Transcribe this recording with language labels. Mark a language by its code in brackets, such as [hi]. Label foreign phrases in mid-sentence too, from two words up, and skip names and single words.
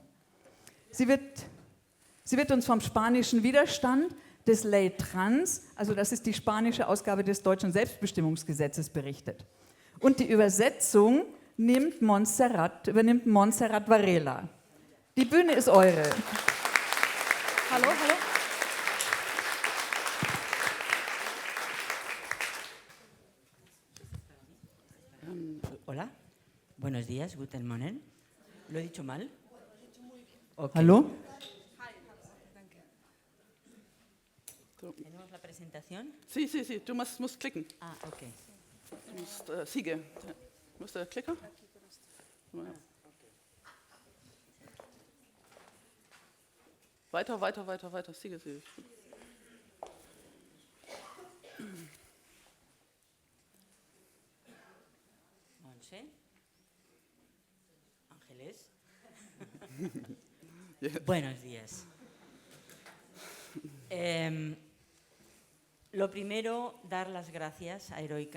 [de] Sie wird uns vom spanischen Widerstand des Ley Trans, also das ist die spanische Ausgabe des deutschen Selbstbestimmungsgesetzes, berichtet. Und die Übersetzung übernimmt Montserrat Varela. Die Bühne ist eure. Hallo, hallo. [es] Hola, buenos días, [de] guten Morgen. [es] ¿Lo he dicho mal? Okay. [de] Hallo? [es] ¿Tenemos la presentación? Sí, sí, sí, [de] du musst klicken. Ah, okay. Du musst Siege. Wo ist der Klicker? Ja. Weiter, Siege. Monse. Ángeles. [en] Yes. [es] Buenos días. Lo primero, dar las gracias a Heroica.